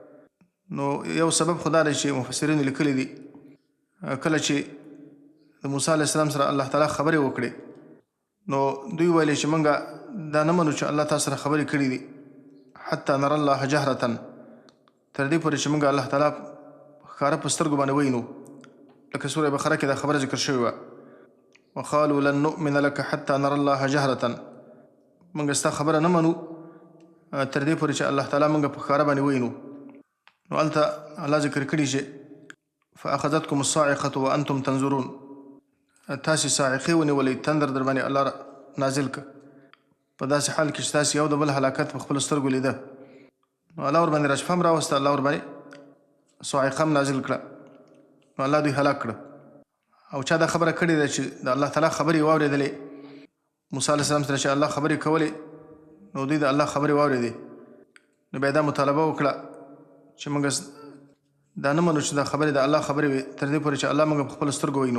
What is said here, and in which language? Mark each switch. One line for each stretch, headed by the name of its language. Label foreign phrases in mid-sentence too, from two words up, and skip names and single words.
Pashto: نو یو سبب خو دا دی چې مفسرینو لیکلی دي، کله چې د موسی
Arabic: علیه السلام
Pashto: سره الله تعالی خبرې وکړې، نو دوی ویلې چې موږ دا نه منو چې الله تاسو سره خبرې کړي دي،
Arabic: حتی نر الله جهرة،
Pashto: تر دې پورې چې موږ الله تعالی ښکاره په سترګو باندې وینو، لکه سوره بقره کې دا خبره ذکر شوې وه.
Arabic: وقالوا لن نؤمن لك حتى نر الله جهرة،
Pashto: موږ ستا خبره نه منو تر دې پورې چې الله تعالی موږ په ښکاره باندې وینو. نو هلته الله ذکر کړي چې
Arabic: فأخذتكم الصاعقة وأنتم تنظرون،
Pashto: تاسې صاعقې ونیولئ، تندر در باندې الله نازل کړ، په داسې حال کې چې تاسې یو د بل هلاکت په خپلو سترګو لیده، نو الله ورباندې رجفه هم راوسته، الله ورباندې صاعقه هم نازل کړه، نو الله دوی هلاک کړه. او چا دا خبره کړې ده چې د الله تعالی خبرې واورېدلې، موسی
Arabic: علیه السلام
Pashto: سره چې الله خبرې کولې، نو دوی د الله خبرې واورېدې، نو بیا دا مطالبه وکړه چې موږ دا نه منو چې دا خبرې د الله خبرې وي تر دې پورې چې الله موږ په خپلو سترګو وینو.